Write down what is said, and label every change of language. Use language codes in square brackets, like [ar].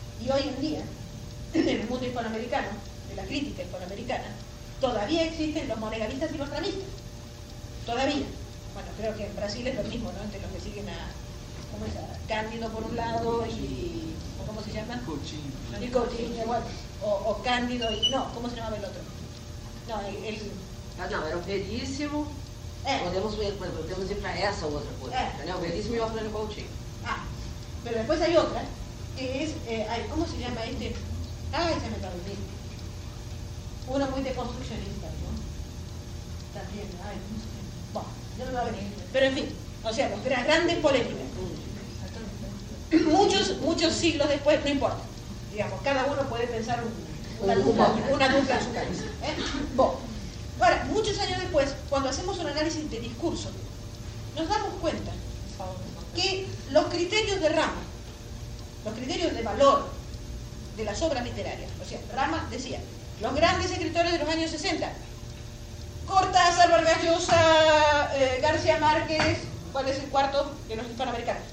[es] Y hoy en día, en el mundo hispanoamericano, en la crítica hispanoamericana, todavía existen los monegalistas y los ramistas. Todavía. Bueno, creo que en Brasil es lo mismo, ¿no? Entre los que siguen a, ¿cómo es? A Cándido por un lado y, ¿cómo se llama? Cochinho. Y Cochinho, bueno. O Cándido y, no, ¿cómo se llamaba el otro? No, [pt] era o Veríssimo. Podemos ir para essa outra coisa. O Veríssimo e o Afrânio Coutinho. Ah, mas depois há outra, que é. Como se chama este? Ah, [es] se me está olvidando. [pt] Uno muito deconstruccionista, não? Também, ai, não sei. Bom, já não vai vir. Mas, enfim, ou seja, grandes polêmicas. Muitos siglos depois, não importa. Digamos, cada um pode pensar [es] una dupla en su cabeza. Bueno, ahora, muchos años después, cuando hacemos un análisis de discurso, nos damos cuenta que los criterios de Rama, los criterios de valor de las obras literarias, o sea, Rama decía, los grandes escritores de los años 60, Cortázar, Vargas Llosa, García Márquez, ¿cuál es el cuarto de los hispanoamericanos?